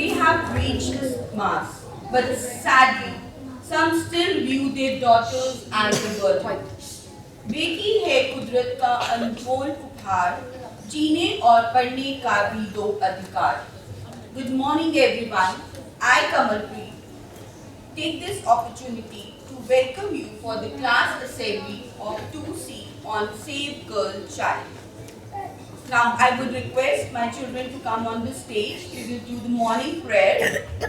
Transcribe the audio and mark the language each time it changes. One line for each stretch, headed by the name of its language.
English: have reached the mass, but sadly, some still view their daughters as a burden.
Hindi: बेटी है कुदरत का अनमोल उपहार, जीने और पढ़ने का भी दो अधिकार.
English: Good morning everyone. I Kamalpreet take this opportunity to welcome you for the class assembly of 2C on Save Girl Child. Now I would request my children to come on the stage. We will do the morning prayer.